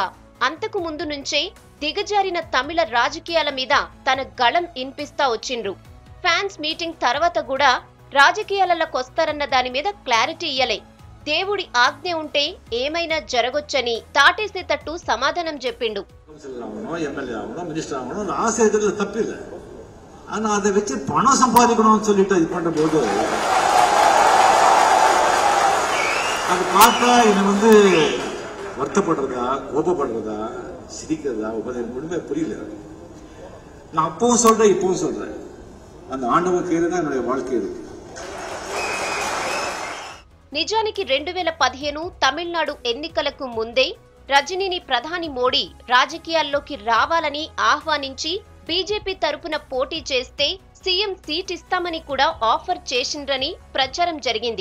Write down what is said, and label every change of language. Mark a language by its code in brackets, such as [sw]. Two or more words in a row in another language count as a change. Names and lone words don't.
[te] అంతకు ముందు నుంచే దిగజారిన తమిళ రాజకీయాల మీద తన గళం ఇన్పిస్తా వచ్చిండ్రు. ఫ్యాన్స్ మీటింగ్ తర్వాత కూడా రాజకీయాలకొస్తారన్న దాని మీద క్లారిటీ ఇయ్యలే. దేవుడి ఆజ్ఞ ఉంటే ఏమైనా జరగొచ్చని తాటేసేటట్టు సమాధానం చెప్పిండు. [ta] அது பார்த்தா எனக்கு வருத்தப்படுறதா, கோபப்படுறதா, சிரிக்கிறதா, ஒன்றுமே புரியல. நான் அப்பவும் சொல்றேன், இப்பவும் சொல்றேன், அந்த ஆண்டவன் கையில தான் என்னுடைய வாழ்க்கை இருக்கு. [te] నిజానికి 2015 తమిళనాడు ఎన్నికలకు ముందే రజనీని ప్రధాని మోడీ రాజకీయాల్లోకి రావాలని ఆహ్వానించి బీజేపీ తరపున పోటీ చేస్తే సీఎం సీట్ ఇస్తామని కూడా ఆఫర్ చేసిండ్రని ప్రచారం జరిగింది.